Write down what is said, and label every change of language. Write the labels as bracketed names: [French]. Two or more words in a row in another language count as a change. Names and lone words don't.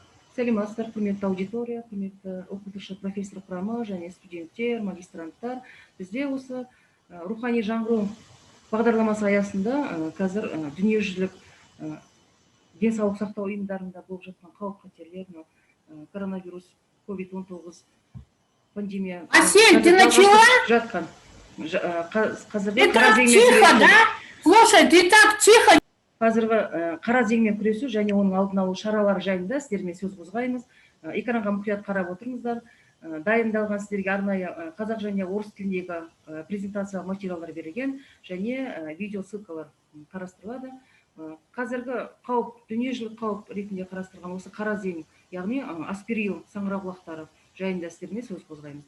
[Kazakh] Саламатсыздар, құрметті аудитория, құрметті оқытушы профессор құрамы және студенттер, магистранттар. Бізде осы рухани жаңғыру бағдарламасы аясында қазір дүниежүзілік денсаулық сақтау ұйымдарында болып жатқан қауіп қатерлер, коронавирус, COVID-19 пандемия. [Russian] Асель, ты начала? [Kazakh] Жатқан. [Russian] Ты так тихо, да? Слушай, ты так тихо. [Kazakh] Қазіргі қара зеңмен күресу және оның алдын алу шаралары жайында сіздермен сөз қозғаймыз. Экранға мұқият қарап отырыңыздар. Дайындалған сіздерге арнайы қазақ және орыс тіліндегі презентация материалдар берілген және видео ссылкалар қарастырылады. Қазіргі қауіп, дүниежүзілік қауіп ретінде қарастырған осы қара зең, яғни аспиргил саңырауқұлақтары жайында сіздермен сөз қозғаймыз.